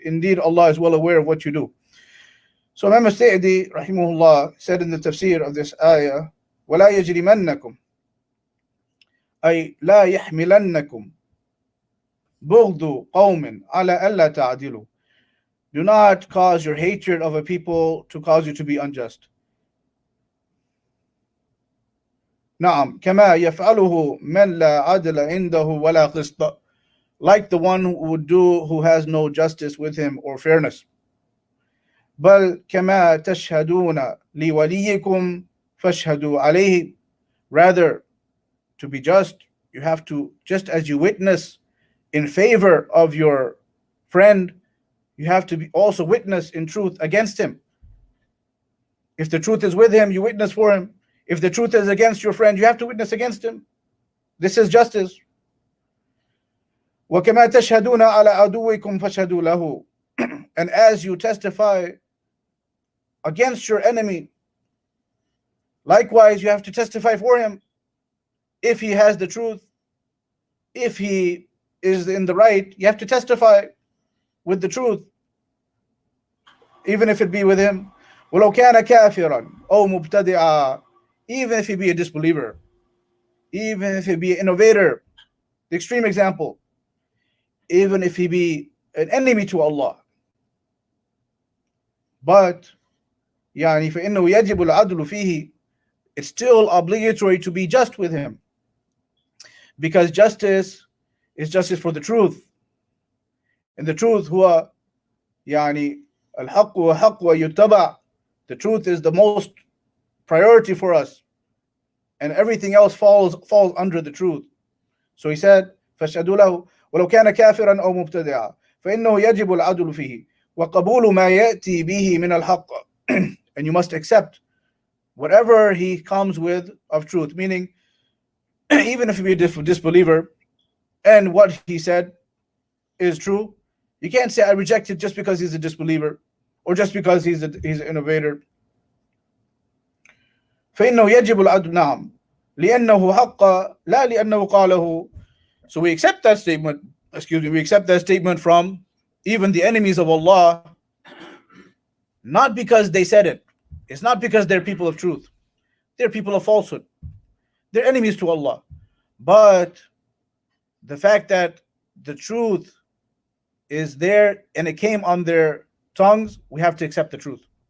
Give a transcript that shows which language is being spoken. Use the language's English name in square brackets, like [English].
[English] Indeed, Allah is well aware of what you do. So Imam Sa'di rahimahullah said in the tafsir of this ayah, [Arabic] وَلَا يَجْرِمَنَّكُمْ أي لا يحملنكم بغض قوم على ألا تعدلوا. [English] Do not cause your hatred of a people to cause you to be unjust. [Arabic] نعم كما يفعله من لا عدل عنده ولا قسط. [English] Like the one who would do who has no justice with him or fairness. [Arabic] بل كما تشهدون لوليكم فاشهدوا عليه. [English] Rather, to be just, you have to, just as you witness in favor of your friend, you have to be also witness in truth against him. If the truth is with him, you witness for him. If the truth is against your friend, you have to witness against him. This is justice. [Arabic] وَكَمَا تَشْهَدُونَ عَلَى عَدُوِّكُمْ فَاشْهَدُوا لَهُ. [English] And as you testify against your enemy, likewise you have to testify for him. If he has the truth, if he is in the right, you have to testify with the truth, even if it be with him. [Arabic] وَلَوْ كَانَ كَافِرًا أَوْ مُبْتَدِعًا. [English] Even if he be a disbeliever, even if he be an innovator, the extreme example, even if he be an enemy to Allah. [Arabic] But يعني فإنه يجب العدل فيه. [English] It's still obligatory to be just with him, because justice is justice for the truth, and the truth [Arabic] هو يعني الحق وحق ويتبع. [English] The truth is the most priority for us, and everything else falls under the truth. So he said [Arabic] فاشهدوا له ولو كان كافرا أو مبتدعا فإنه يجب العدل فيه وقبول ما يأتي به من الحق. [English] And you must accept whatever he comes with of truth, meaning even if he be a disbeliever and what he said is true, you can't say I reject it just because he's a disbeliever or just because he's an innovator. [Arabic] فإنه يجب العدل نعم لأنه حق لا لأنه قاله. [English] So we accept that statement, we accept that statement from even the enemies of Allah, not because they said it. It's not because they're people of truth. They're people of falsehood. They're enemies to Allah. But the fact that the truth is there and it came on their tongues, we have to accept the truth.